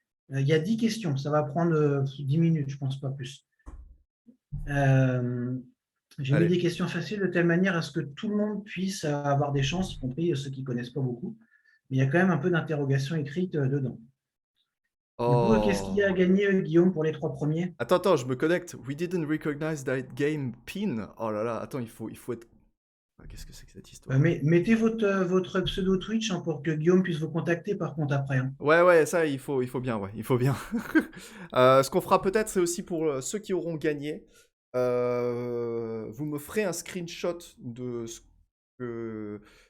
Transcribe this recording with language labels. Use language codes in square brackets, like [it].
[fr] Il y a 10 questions, ça va prendre 10 minutes, je pense pas plus. Euh, j'ai mis Allez. des questions faciles de telle manière à ce que tout le monde puisse avoir des chances, y compris ceux qui ne connaissent pas beaucoup. Mais il y a quand même un peu d'interrogation écrite dedans. Du coup, qu'est-ce qu'il y a à Oh. gagner, Guillaume, pour les 3 premiers? Attends, je me connecte. [en] We didn't recognize that game pin. [fr] Oh là là, attends, il faut être. Ah, qu'est-ce que c'est que cette histoire? Mettez votre pseudo Twitch hein, pour que Guillaume puisse vous contacter par contre après. Hein. Ouais, ça, il faut bien, ouais, il faut bien. Ce qu'on fera peut-être, c'est aussi pour ceux qui auront gagné. Vous me ferez un screenshot de ce que.